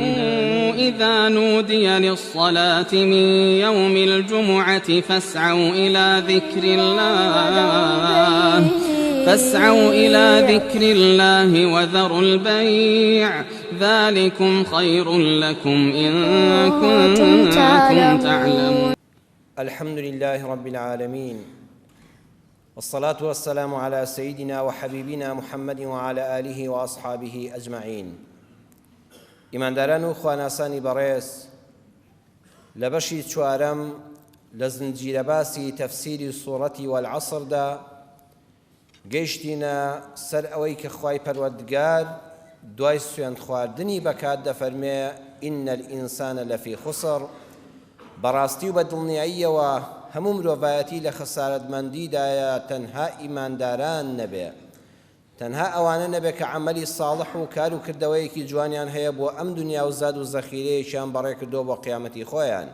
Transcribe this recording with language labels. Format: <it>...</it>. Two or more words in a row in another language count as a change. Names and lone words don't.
<ar>إذا نودي للصلاة من يوم الجمعة فاسعوا إلى ذكر الله وذروا البيع ذلكم خير لكم إن كنتم تعلمون. الحمد لله رب العالمين، والصلاة والسلام على سيدنا وحبيبنا محمد وعلى آله وأصحابه أجمعين.</ar> <ckb>ئیمانداران و خواناسانی بەڕێز، لە بەشی چوارەم لە زنجیرە باسی تەفسیری سوورەتی وەالعەسڕدا گەیشتینە سەر ئەوەی کە خوای پەروەردگار دوای سوێند خواردنی بەکات دەفەرمێ</ckb> <ar>ئینە الئینسانە لەفی خسڕ،</ar> <ckb>بەڕاستی و بە دڵنیاییەوە هەموو مرۆڤایەتی لە خەسارەتمەندیدایە، تەنها ئیمانداران نەبێ، تەنها ئەوانە نەبێ کە عەمەلی ساڵح و کار و کردەوەیەکی جوانیان هەیە بۆ ئەم دنیا و زاد و زەخیرەیەکیان بەڕێ کردۆ بۆ قیامەتی خۆیان.</ckb>